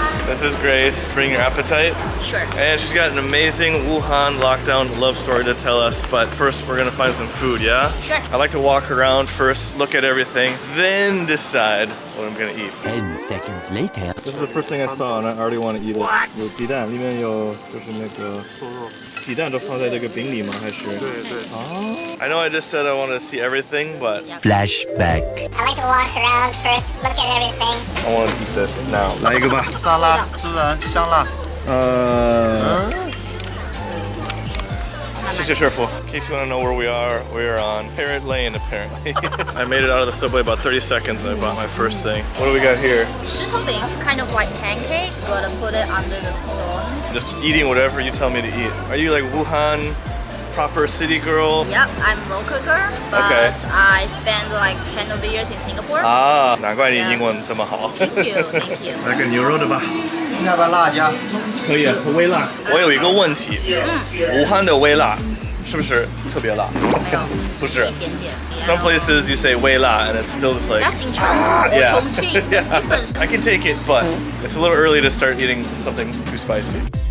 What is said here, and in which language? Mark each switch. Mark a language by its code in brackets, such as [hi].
[en] This is Grace. Bring your appetite. Sure. And she's got an amazing Wuhan lockdown love story to tell us. But first, we're gonna find some food, yeah? Sure. I like to walk around first, look at everything, then decide what I'm gonna eat. 10 seconds later. This is the first thing I saw and I already want to eat it. [zh] 有鸡蛋，里面有就是那个瘦肉。鸡蛋都放在这个饼里吗？还是？对对。哦。 [en] I know I just said I wanted to see everything, but Flashback. I like to walk around first, look at everything. I want to eat this now. [zh] 来一个吧。沙拉，孜然，香辣。谢谢师傅. [en] In case you want to know where we are on Parrot Lane apparently. I made it out of the subway about 30 seconds and I bought my first thing. What do we got here? 石头饼, kind of like pancake. Gotta put it under the stone. Just eating whatever you tell me to eat. Are you like Wuhan proper city girl? Yep, I'm local girl, but Okay. I spent like 10 of the years in Singapore. [zh] 啊，难怪你英文这么好。 [en] Thank you, thank you. [zh] 来个牛肉的吧。要不要辣椒？可以，微辣。我有一个问题，武汉的微辣是不是特别辣？没有，不是。一点点。 [en] Some places you say 微辣 and it's still just like. That's in Chengdu or Yeah. Chongqing. There's Yeah. difference. I can take it, but it's a little early to start eating something too spicy.